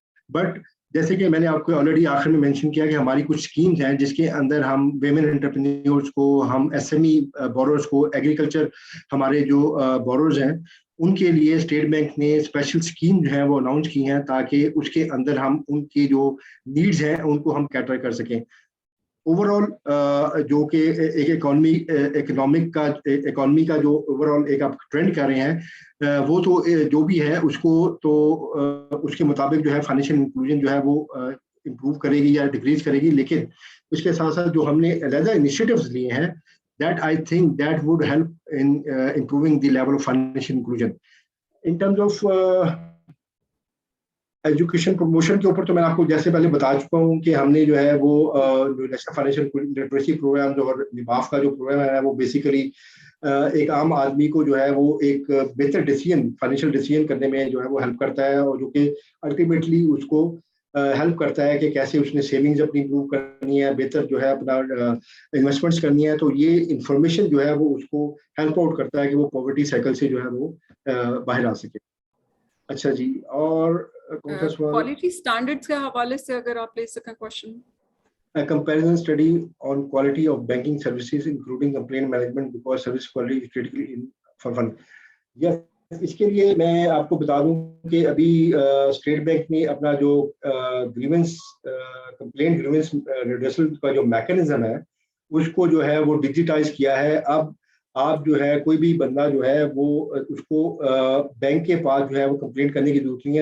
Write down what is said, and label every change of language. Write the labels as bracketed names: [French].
[Urdu] But جیسے کہ میں نے آپ کو آلریڈی آخر میں مینشن کیا کہ ہماری کچھ اسکیمز ہیں جس کے اندر ہم ویمن انٹرپرینیورس کو، ہم SME بوررز کو، ایگریکلچر ہمارے جو بوررز ہیں ان کے لیے اسٹیٹ بینک نے اسپیشل اسکیم جو ہیں وہ اناؤنس کی ہیں تاکہ اس کے اندر ہم ان کی جو نیڈز ہیں ان کو ہم کیٹر کر سکیں. اوور آل جو کہ ایک اکانومی کا جو اوور آل ایک آپ ٹرینڈ کر رہے ہیں وہ تو جو بھی ہے اس کو تو اس کے مطابق جو ہے فائنینشیل انکلوژن جو ہے وہ امپروو کرے گی یا ڈکریز کرے گی. لیکن اس کے ساتھ ساتھ جو ہم نے علیحدہ انیشیٹوز لیے ہیں [English] that I think that would help in improving the level of financial inclusion. In terms of [Urdu] education promotion کے اوپر تو میں آپ کو جیسے پہلے بتا چکا ہوں کہ ہم نے جو ہے وہ جو نیشنل فائنینشیل لٹریسی پروگرام اور نباف کا جو پروگرام ہے وہ بیسیکلی ایک عام آدمی کو جو ہے وہ ایک بہتر ڈیسیژن فائنینشیل ڈیسیژن کرنے میں جو ہے وہ ہیلپ کرتا ہے، اور جو کہ الٹیمیٹلی اس کو ہیلپ کرتا ہے کہ کیسے اس نے سیونگز اپنی امپروو کرنی ہے، بہتر جو ہے اپنا انویسٹمنٹس کرنی ہے. تو یہ انفارمیشن جو ہے وہ اس کو ہیلپ آؤٹ کرتا ہے کہ وہ پاورٹی سائیکل سے جو ہے وہ باہر آ سکے. اچھا جی، اور کون سا سوال؟ کوالٹی اسٹینڈرڈز کے حوالے سے اگر آپ لے سکیں question. [English] A comparison study on quality of banking services including complaint management because service quality is critically for fun. [Urdu] Yes, اس کے لیے میں آپ کو بتا دوں کہ ابھی اسٹیٹ بینک نے اپنا جو گریونس کمپلینٹ گریونس ریڈرسل کا جو میکینزم ہے اس کو جو ہے وہ ڈیجیٹائز کیا ہے. اب آپ جو ہے کوئی بھی بندہ جو ہے وہ اس کو بینک کے پاس جو ہے وہ کمپلینٹ کرنے کی ضرورت نہیں ہے.